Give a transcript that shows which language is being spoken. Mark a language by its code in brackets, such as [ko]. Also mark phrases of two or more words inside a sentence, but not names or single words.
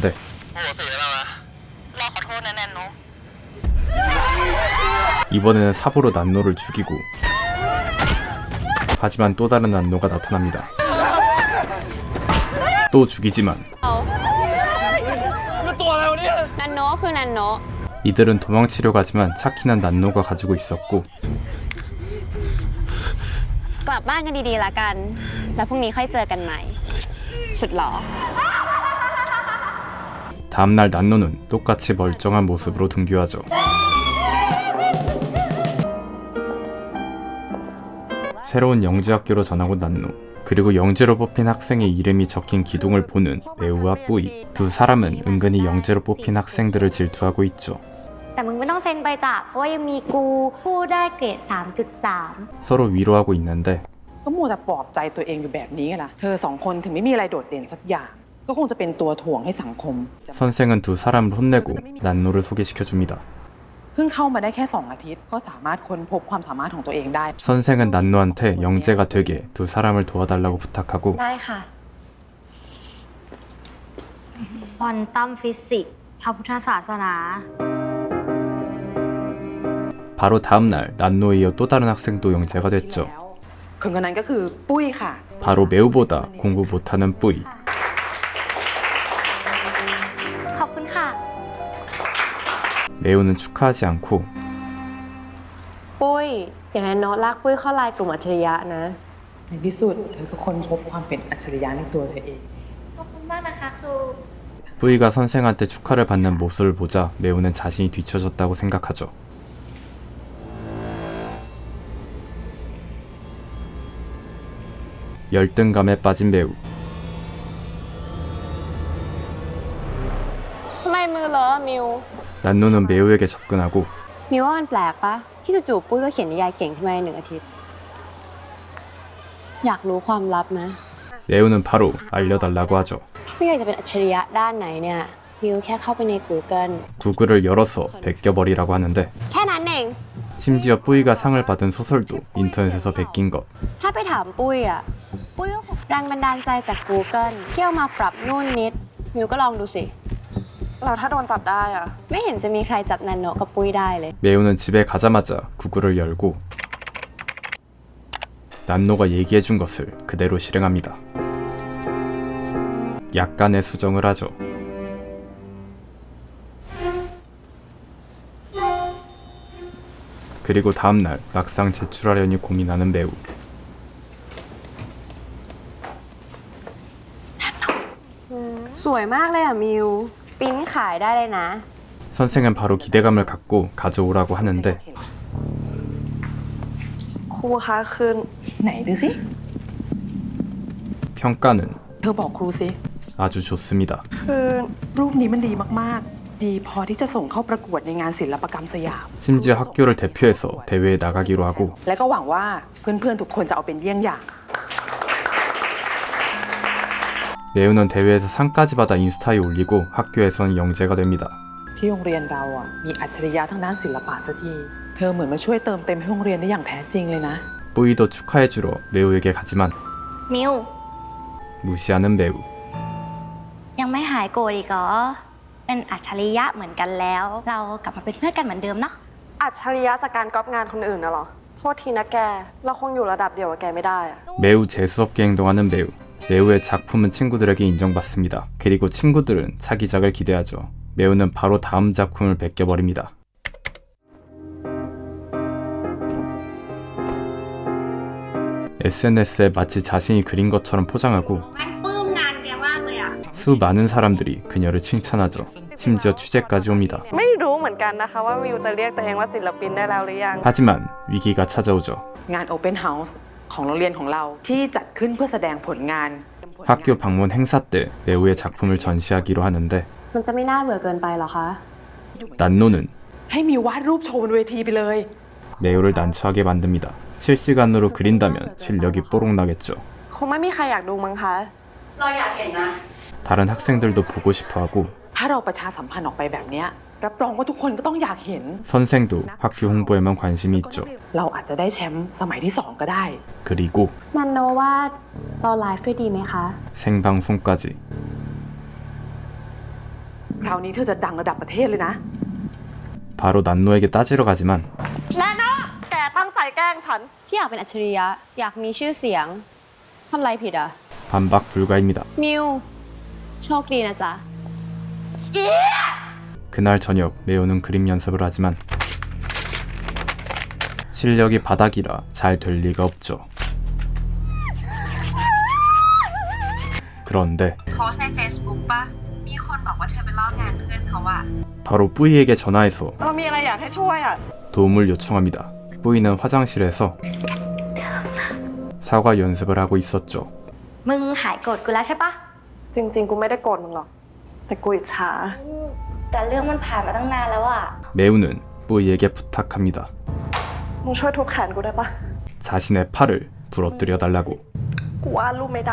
[th] โอ้โหเสียเราอะ เราขอโทษนะแนนโน [ko] 이번에는 삽으로 난노를 죽이고 하지만 또 다른 난노가 나타납니다. 또 죽이지만 [th] นันโนคือนันโน [ko] 이들은 도망치려 가지만 차키는 난노가 가지고 있었고 [th] กลับบ้านกันดีๆละกัน แล้วพรุ่งนี้ค่อยเจอกันใหม่ สุดหรอ [ko] 다음날 난노는 똑같이 멀쩡한 모습으로 등교하죠. 새로운 영재학교로 전학 온 난노, 그리고 영재로 뽑힌 학생의 이름이 적힌 기둥을 보는 매우와 뿌이. 두 사람은 은근히 영재로 뽑힌 학생들을 질투하고 있죠. [th] แต่มึงไม่ต้องเซ็นไปจ้ะเพราะว่ายังมีกูผู้ได้เกรด 3.3 [ko] 서로 위로하고 있는데 [th] ก็มัวแต่ปลอบใจตัวเองอยู่แบบนี้ไงล่ะ เธอสองคนถึงไม่มีอะไรโดดเด่นสักอย่าง ก็คงจะเป็นตัวถ่วงให้สังคม [ko] 선생은 두 사람을 혼내고 난노를 소개시켜줍니다. [th] เพิ่งเข้ามาได้แค่ 2 อาทิตย์ ก็สามารถค้นพบความสามารถของตัวเองได้ [ko] 선생은 난노한테 영재가 되게 두 사람을 도와달라고 부탁하고 [th] ได้ค่ะ ควอนตัมฟิสิกส์พระพุทธศาสนา [ko] 바로 다음날 난노에 이어 또 다른 학생도 영재가 됐죠. [th] คนคนนั้นก็คือปุ้ยค่ะ [ko] 바로 매우보다 공부 못하는 뿌이. [th] ขอบคุณค่ะ [ko] 매우는 축하하지 않고 [th] ปุ้ยอย่างนั้นโน้ตลากปุ้ยเข้าไลน์กลุ่มอัจฉริยะนะ ในที่สุดเธอก็ค้นพบความเป็นอัจฉริยะในตัวเธอเอง ขอบคุณมากนะคะครู [ko] 뿌이가 선생한테 축하를 받는 모습을 보자 매우는 자신이 뒤처졌다고 생각하죠. 열등감에 빠진 매우. [th] ทำไมมือเลอะมิว [ko] 난노는 매우에게 접근하고 [th] มิวว่ามันแปลกปะที่จู่ๆปุ้ยก็เขียนนิยายเก่งขึ้นมาใน1 อาทิตย์ อยากรู้ความลับไหม [ko] 매우는 바로 알려달라고 하죠. [th] ไม่อยากจะเป็นอัจฉริยะด้านไหนเนี่ยมิวแค่เข้าไปใน Google [ko] 구글을 열어서 베껴버리라고 하는데 [th] แค่นั้นเอง [ko] 심지어 뿌이가 상을 받은 소설도 인터넷에서 베낀 것. [th] ถ้าไปถามปุ้ยอ่ะ ปุ้ยก็คงแรงบันดาลใจจาก Google ที่เอามาปรับนู่นนิด มิวก็ลองดูสิ เราถ้าโดนจับได้อะ ไม่เห็นจะมีใครจับนันโนะกับปุ้ยได้เลย [ko] 매우는 집에 가자마자 구글을 열고 난노가 얘기해준 것을 그대로 실행합니다. 약간의 수정을 하죠. 그리고 다음날 막상 제출하려니 고민하는 매우. [th] สวยมากเลยอ่ะมิวปริ้นขายได้เลยนะ [ko] 선생은 바로 기대감을 갖고 가져오라고 하는데 [th] ครูคะคือ ไหนดูสิ [ko] 평가는 [th] เธอบอกครูสิ [ko] 아주 좋습니다. [th] รูปนี้มันดีมากๆ ดีพอที่จะส่งเข้าประกวดในงานศิลปกรรมสยาม [ko] 심지어 학교를 대표해서 대회에 나가기로 하고 [th] และก็หวังว่าเพื่อนๆทุกคนจะเอาเป็นเยี่ยงอย่าง [ko] 매우는 대회에서 상까지 받아 인스타에 올리고 학교에선 영재가 됩니다. [th] ที่โรงเรียนเราอ่ะมีอัจฉริยะทางด้านศิลปะสักทีเธอเหมือนมาช่วยเติมเต็มให้โรงเรียนได้อย่างแท้จริงเลยนะ [ko] 뿌이도 축하해주러 매우에게 가지만 [th] มิว [ko] 무시하는 매우. [th] ยังไม่หายโกรธอีกเหรอ เป็นอัจฉริยะเหมือนกันแล้ว เรากลับมาเป็นเพื่อนกันเหมือนเดิมเนาะ อัจฉริยะจากการก๊อปงานคนอื่นน่ะเหรอ โทษทีนะแก เราคงอยู่ระดับเดียวกับแกไม่ได้อะ [ko] 매우 재수없게 행동하는 매우. 매우의 작품은 친구들에게 인정받습니다. 그리고 친구들은 차기작을 기대하죠. 매우는 바로 다음 작품을 베껴버립니다. SNS에 마치 자신이 그린 것처럼 포장하고 수많은 사람들이 그녀를 칭찬하죠. 심지어 취재까지 옵니다. [th] ไม่รู้เหมือนกันนะคะว่ามิวจะเรียกตัวเองว่าศิลปินได้แล้วหรือยัง [ko] 하지만 위기가 찾아오죠. [th] งาน [en] Open House [th] ของโรงเรียนของเราที่จัดขึ้นเพื่อแสดงผลงาน [ko] 학교 방문 행사 때 매우의 작품을 전시하기로 하는데 [th] มันจะไม่น่าเบื่อเกินไปหรอคะ [ko] 난노는 [th] ให้มีวาดรูปโชว์บนเวทีไปเลย [ko] 매우를 난처하게 만듭니다. 실시간으로 그린다면 실력이 뽀록 나겠죠. [th] คงไม่มีใครอยากดูมั้งคะ เราอยากเห็นนะ [ko] 다른 학생들도 보고 싶어하고 [th] ถ้าเราประชาสัมพันธ์ออกไปแบบเนี้ยรับรองว่าทุกคนก็ต้องอยากเห็น [ko] 선생도 학교 홍보에만 관심이 있죠. [th] เราอาจจะได้แชมป์สมัยที่ 2 ก็ได้ [ko] 그리고 [th] นันโนว่าเราไลฟ์ด้วยดีไหมคะ [ko] 생방송까지. [th] คราวนี้เธอจะดังระดับประเทศเลยนะ [ko] 바로 난노에게 따지러 가지만 [th] นันโนแกตั้งใจแกล้งฉันพี่อยากเป็นอัจฉริยะ อยากมีชื่อเสียงทำไรผิดอ่ะ [ko] 반박 불가입니다. [th] มิวโชคดีนะจ๊ะ [ko] 그날 저녁 매우는 그림 연습을 하지만 실력이 바닥이라 잘 될 리가 없죠. 그런데 [th] โพสใน Facebook ป่ะ มีคนบอกว่าเธอไปลอกงานเพื่อนเขาอะ [ko] 바로 뿌이에게 전화해서 [th] เรามีอะไรอยากให้ช่วยอะ [ko] 도움을 요청합니다. 뿌이는 화장실에서 사과 연습을 하고 있었죠. [th] มึงหายโกรธกูแล้วใช่ปะ จริงๆ กูไม่ได้โกรธมึงหรอก แต่กูอิจฉา แต่เรื่องมันผ่านมาตั้งนานแล้วอะ [ko] 매우는 뿌이에게 부탁합니다. [th] มึงช่วยทุบแขนกูได้ปะ [ko] 자신의 팔을 부러뜨려 달라고. [th] กูวาดรูปไม่ได้